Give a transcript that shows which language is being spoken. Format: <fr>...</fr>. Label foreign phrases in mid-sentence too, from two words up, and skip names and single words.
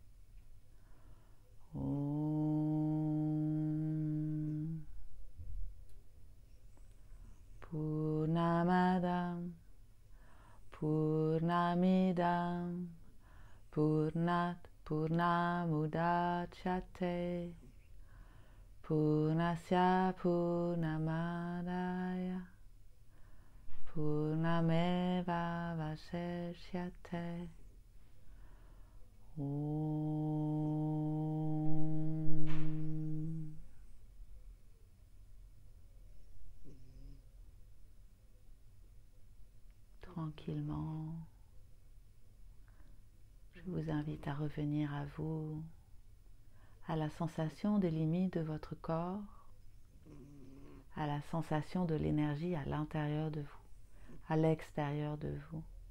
<sa>Om Purnamadam Purnamidam Purnat Purnamudachyate Purnasya Purnamadaya Purnameva Vasheshyate. Om.</sa> <fr>Tranquillement, je vous invite à revenir à vous, à la sensation des limites de votre corps, à la sensation de l'énergie à l'intérieur de vous, à l'extérieur de vous,</fr>